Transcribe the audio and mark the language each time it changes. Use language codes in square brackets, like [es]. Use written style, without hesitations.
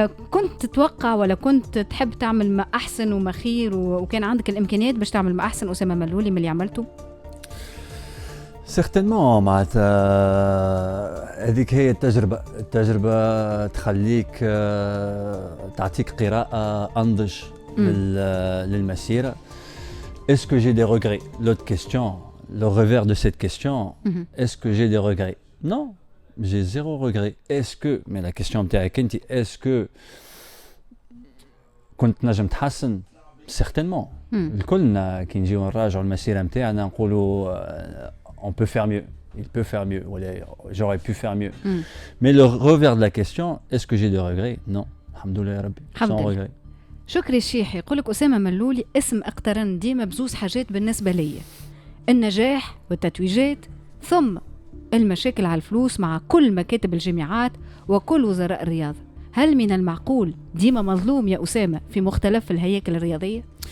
[ar] كنت تتوقع ولا كنت تحب تعمل ما أحسن وما خير وكان عندك الإمكانيات باش تعمل ما أحسن أسامة ملولي من اللي عملته؟ سيغتينمون معناتها هذيك هي التجربة تخليك تعطيك قراءة أنضج للمسيرة. [fr] Est-ce que j'ai des regrets? L'autre question, le revers de cette question, est-ce que j'ai des regrets? Non, j'ai 0 regret. Est-ce que, mais la question [ar] نتاعك انت, [fr] est-ce que [ar] كنت نجم تحسن؟ [fr] certainement. [ar] الكلنا كي نجيو نراجعوا المسيرة نتاعنا نقولوا [fr] on peut faire mieux, il peut faire mieux, j'aurais pu faire mieux. Mais le revers de la question, est-ce que j'ai des regrets? Non, alhamdoulilah ya rabbi, sans regret. [ar] شكري الشيحي يقول لك أسامة ملولي اسم اقترن ديما بزوز حاجات بالنسبة لي: النجاح والتتويجات، ثم المشاكل على الفلوس مع كل مكاتب الجامعات وكل وزراء الرياضة. هل من المعقول ديما مظلوم يا أسامة في مختلف الهياكل الرياضية؟